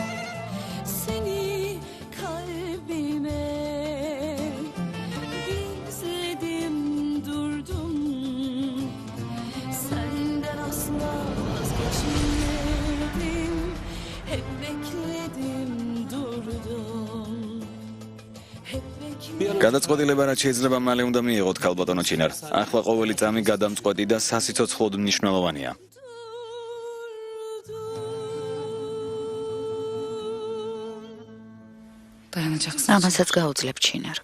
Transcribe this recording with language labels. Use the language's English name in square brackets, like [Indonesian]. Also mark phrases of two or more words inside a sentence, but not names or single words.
[Turkish] Seni kalbime gizledim, durdum. Senden asla vazgeçmedim, hep bekledim, durdum. [Georgian] გადაწყვეტილება რაც შეიძლება მალე უნდა მიიღოთ ქალბატონო ჩინარ. ახლა ყოველი წამი გადამწყვეტი და სასიცოცხლოდ მნიშვნელოვანია. ამასაც გაუძლებ ჩინარ.